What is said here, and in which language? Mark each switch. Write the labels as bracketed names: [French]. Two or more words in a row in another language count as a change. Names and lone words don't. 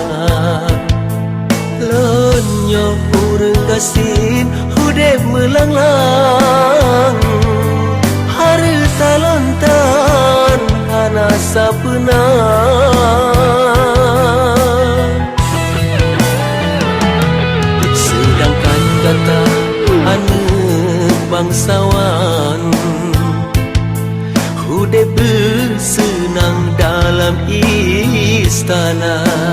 [Achinese] Lonyo urang kasin hudep melanglang Harta lontan hana sapena [Indonesian] Sedangkan kata anak bangsawan [Achinese] Hudep [Indonesian] senang dalam istana